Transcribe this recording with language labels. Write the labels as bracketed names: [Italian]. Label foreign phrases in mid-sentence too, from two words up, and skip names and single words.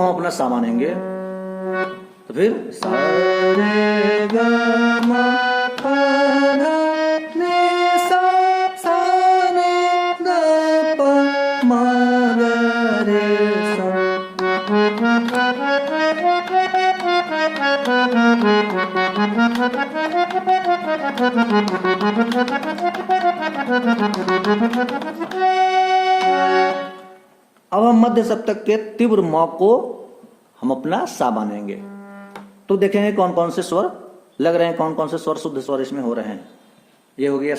[Hindi] हम अपना सा मानेंगे तो फिर सा रे ग म प ध नि सा सा नि ध प म ग रे सा। अब हम मध्य सप्तक के तीव्र म को हम अपना सा मानेंगे तो देखेंगे कौन कौन से स्वर लग रहे हैं, कौन कौन से स्वर शुद्ध स्वर इसमें हो रहे हैं।